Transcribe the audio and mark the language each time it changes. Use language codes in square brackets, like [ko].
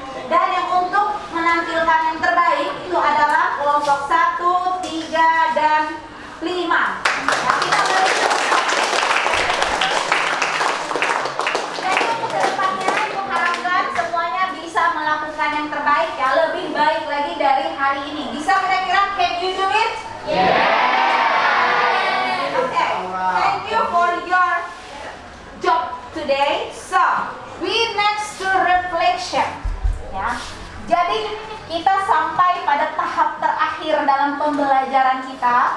[id] Dan yang untuk menampilkan yang terbaik itu adalah kelompok 1, 3, dan 5. Ya, kita beri jadi untuk kedepannya Ibu harapkan semuanya bisa melakukan yang terbaik ya, lebih baik lagi dari hari ini. Bisa kira-kira [en] can you do it? Okay, thank you for your job today. So, we next to reflection. [id] Ya. Jadi kita sampai pada tahap terakhir dalam pembelajaran kita.